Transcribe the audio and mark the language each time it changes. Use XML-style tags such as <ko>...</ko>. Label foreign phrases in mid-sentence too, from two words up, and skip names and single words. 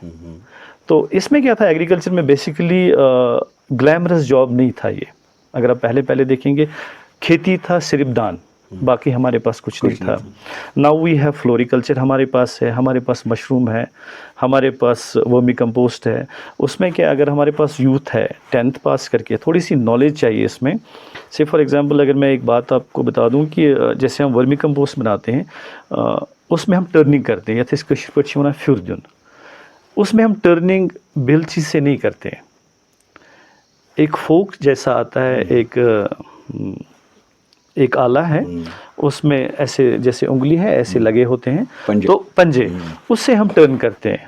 <ur>تو اس میں کیا تھا، ایگریکلچر میں</ur> <en>basically glamorous job</en> <ur>نہیں تھا یہ. اگر آپ پہلے دیکھیں گے کھیتی تھا صرف دان، باقی ہمارے پاس کچھ نہیں تھا.</ur> <en>now we have floriculture</en> <ur>ہمارے پاس ہے، ہمارے پاس مشروم ہے، ہمارے پاس</ur> <en>vermi compost</en> <ur>ہے. اس میں کیا، اگر ہمارے پاس یوتھ ہے 10th پاس کر کے، تھوڑی سی نالج چاہیے اس میں.</ur> <en>say for example</en> <ur>اگر میں ایک بات آپ کو بتا دوں کہ جیسے ہم</ur> <en>vermi compost</en> <ur>بناتے ہیں، اس میں ہم ٹرننگ کرتے ہیں،</ur> <ks>یتھ کشیر پٲٹھۍ چھِ وَنان پھیُر دیُن.</ks> <ur>اس میں ہم ٹرننگ بیلچی سے نہیں کرتے ہیں. ایک فوک جیسا آتا ہے، ایک آلہ ہے، اس میں ایسے جیسے انگلی ہے ایسے لگے ہوتے ہیں، تو پنجے، اس سے ہم ٹرن کرتے ہیں.</ur>